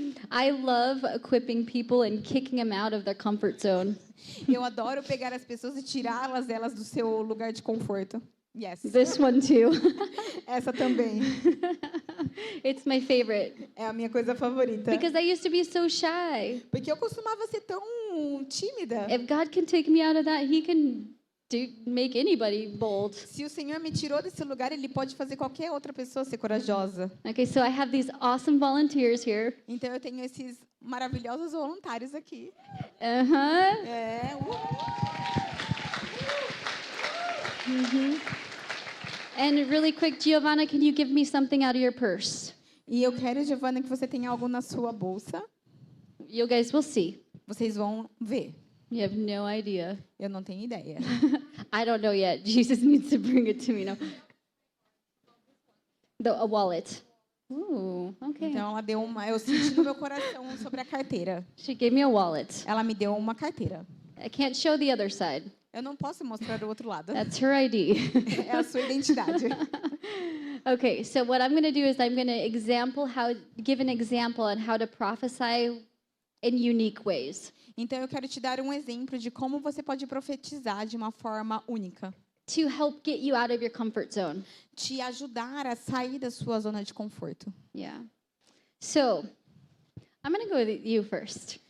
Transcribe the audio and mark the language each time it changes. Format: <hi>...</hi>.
<en>I love equipping people and kicking them out of their comfort zone.</en> <pt>Eu adoro pegar as pessoas e tirá-las delas do seu lugar de conforto.</pt> <en>Yes. This one too.</en> <pt>Essa também.</pt> <en>It's my favorite</en> <pt>É a minha coisa favorita.</pt> <en>because I used to be so shy.</en> <pt>Porque eu costumava ser tão tímida.</pt> <en>If God can take me out of that, He can make anybody bold.</en> <pt>Se o Senhor me tirou desse lugar, Ele pode fazer qualquer outra pessoa ser corajosa.</pt> <en>Okay, so I have these awesome volunteers here.</en> <pt>Então eu tenho esses maravilhosos voluntários aqui. Uh-huh. É.</pt> <en>And really quick, Giovanna, can you give me something out of your purse?</en> <pt>E eu quero, Giovana, que você tenha algo na sua bolsa.</pt> <en>You guys will see.</en> <pt>Vocês vão ver.</pt> <en>You have no idea.</en> <pt>Eu não tenho ideia.</pt> <en>I don't know yet. Jesus needs to bring it to me now. A wallet. Ooh, okay.</en> <pt>Então ela deu uma. Eu senti no meu coração sobre a carteira.</pt> <en>She gave me a wallet.</en> <pt>Ela me deu uma carteira.</pt> <en>I can't show the other side.</en> <pt>Eu não posso mostrar o outro lado.</pt> <en>That's her ID.</en> <pt>É a sua identidade.</pt> <en>Okay, so what I'm going to do is I'm going to give an example on how to prophesy in unique ways.</en> <pt>Então eu quero te dar um exemplo de como você pode profetizar de uma forma única.</pt> <en>To help get you out of your comfort zone.</en> <pt>Te ajudar a sair da sua zona de conforto.</pt> <en>Yeah. So, I'm going to go with you first.</en>